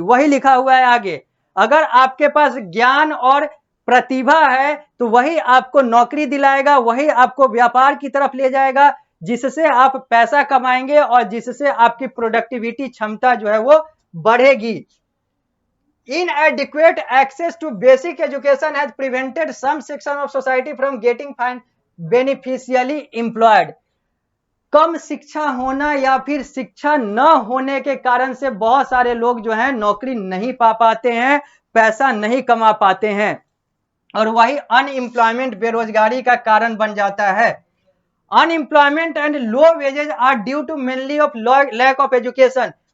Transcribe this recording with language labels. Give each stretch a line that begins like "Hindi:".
Hindi: वही लिखा हुआ है आगे, अगर आपके पास ज्ञान और प्रतिभा है तो वही आपको नौकरी दिलाएगा, वही आपको व्यापार की तरफ ले जाएगा, जिससे आप पैसा कमाएंगे और जिससे आपकी प्रोडक्टिविटी क्षमता जो है वो बढ़ेगी।
English: Inadequate access to basic education has prevented some section of society from getting beneficially employed.
Hindi: कम शिक्षा होना या फिर शिक्षा न होने के कारण से बहुत सारे लोग जो हैं नौकरी नहीं पा पाते हैं, पैसा नहीं कमा पाते हैं, और वही अनएम्प्लॉयमेंट, बेरोजगारी का कारण बन जाता है।
English: Unemployment and low wages are due to mainly of lack of education.